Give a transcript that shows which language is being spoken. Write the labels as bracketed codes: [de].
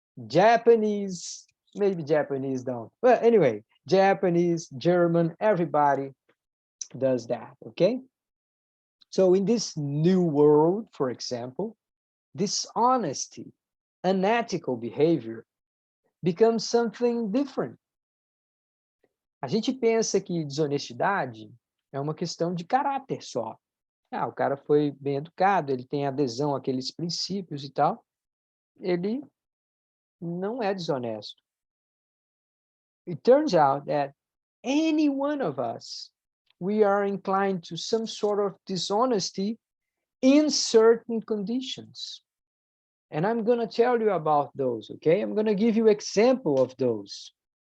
[en] Japanese, maybe Japanese don't. But anyway, Japanese, German, everybody does that, okay? So in this new world, for example, dishonesty, unethical behavior becomes something different. [pt] A gente pensa que desonestidade é uma questão de caráter só. Ah, o cara foi bem educado, ele tem adesão àqueles princípios e tal, ele não é desonesto. [en] It turns out that any one of us, we are inclined to some sort of dishonesty in certain conditions. And I'm going to tell you about those, okay? I'm going to give you example of those.